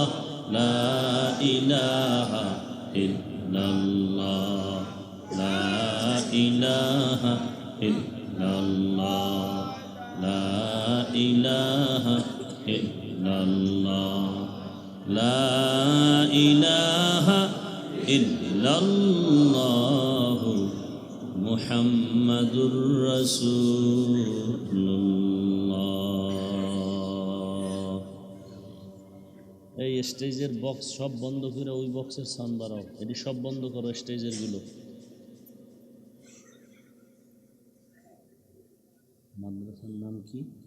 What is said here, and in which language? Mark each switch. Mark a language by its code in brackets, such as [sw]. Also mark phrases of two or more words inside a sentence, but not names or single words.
[ar] لا الہ الا اللہ، لا الہ الا اللہ، لا الہ الا اللہ، لا الہ الا اللہ محمد رسول اللہ. [bn] এই স্টেজের বক্স সব বন্ধ করে ওই বক্সের সাউন্ড বাড়াও, এটি সব বন্ধ করো স্টেজের গুলো. মাদ্রাসার নাম কি?